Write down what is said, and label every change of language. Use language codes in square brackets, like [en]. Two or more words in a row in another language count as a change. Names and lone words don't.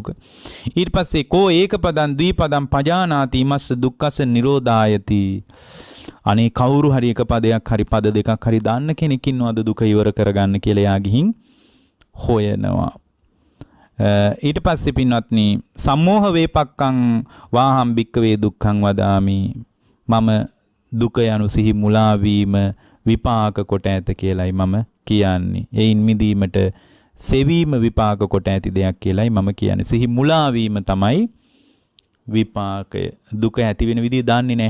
[si] ඊට පස්සේ [pi] කෝ ඒකපදං ද්විපදං පජානාති මස්ස දුක්ඛස නිරෝධායති. [si] අනේ කවුරු හරි එක පදයක් හරි පද දෙකක් හරි දාන්න කෙනෙක් ඉන්නවද දුක ඉවර කරගන්න කියලා යා ගිහින් හොයනවා. ඊට පස්සේ පින්වත්නි [pi] සම්මෝහ වේපක්කං වාහම් භික්කවේ දුක්ඛං වදාමි. [si] මම දුක යනු සිහි මුලා වීම විපාක කොට ඇත කියලයි මම කියන්නේ. එයින් මිදීමට සෙවීම විපාක කොට ඇති දෙයක් කියලයි මම කියන්නේ. සිහි මුලා වීම තමයි විපාකය. දුක ඇති වෙන විදිය දන්නේ නැහැ.